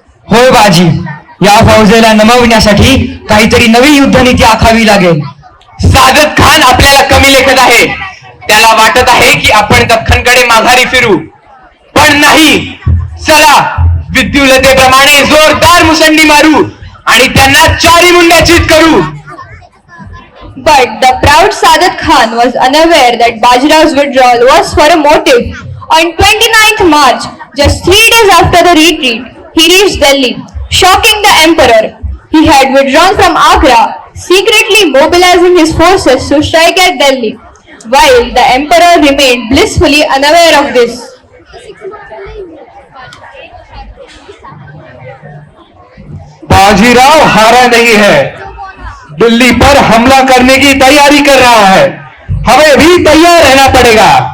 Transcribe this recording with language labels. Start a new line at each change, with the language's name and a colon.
Marathi: होय बाजी, या फौजेला नमविण्यासाठी काहीतरी नवी युद्धनीती आखावी लागेल. सादत खान आपल्याला कमी लेखत आहे. त्याला वाटत आहे की आपण दख्खनकडे माघारी फिरू, पण नाही. चला विद्युलतेप्रमाणे जोरदार मुसंडी मारू आणि त्यांना चारी मुंड्याचीत करू.
English: But the proud Sadat Khan was unaware that Bajirao's withdrawal was for a motive. On 29th March, just 3 days after the retreat, he reached Delhi, shocking the emperor. He had withdrawn from Agra, secretly mobilizing his forces to strike at Delhi, while the emperor remained blissfully unaware of this.
Hindi: Bajirao हारा नहीं है, दिल्ली पर हमला करने की तैयारी कर रहा है. हमें भी तैयार रहना पड़ेगा.